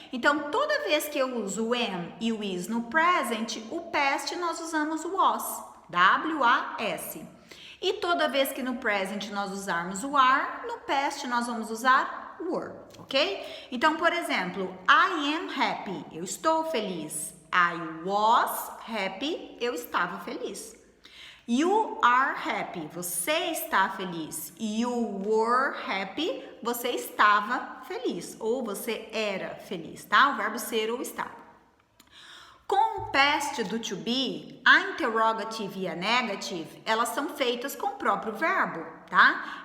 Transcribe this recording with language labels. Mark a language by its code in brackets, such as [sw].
[pt] Então, toda vez que eu uso o am e o is no present, o past nós usamos o was, W-A-S. E toda vez que no present nós usarmos o are, no past nós vamos usar were, ok? Então, por exemplo, [en] I am happy, [pt] eu estou feliz. [en] I was happy, [pt] eu estava feliz. [en] You are happy, [pt] você está feliz. [en] You were happy, [pt] você estava feliz. Ou você era feliz, tá? O verbo ser ou estar. Com o past do to be, a interrogative e a negative, elas são feitas com o próprio verbo, tá?